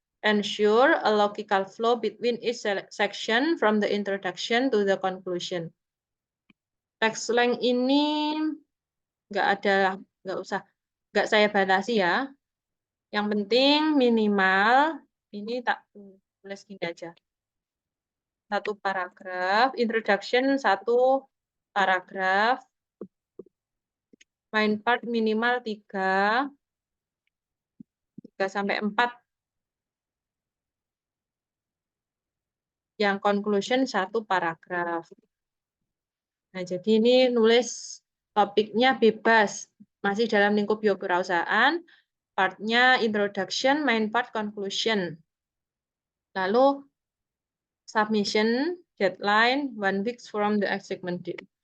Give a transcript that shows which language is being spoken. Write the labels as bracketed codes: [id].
[en] Ensure a logical flow between each section from the introduction to the conclusion. [id] Text length ini nggak saya batasi ya. Yang penting minimal ini tak tulis gini aja. 1 paragraf, introduction 1 paragraf, main part minimal 3 sampai 4, yang conclusion 1 paragraf. Nah, jadi ini nulis topiknya bebas, masih dalam lingkup biokewirausahaan, partnya introduction, main part, conclusion. [en] Lalu submission, deadline, 1 week from the assignment date.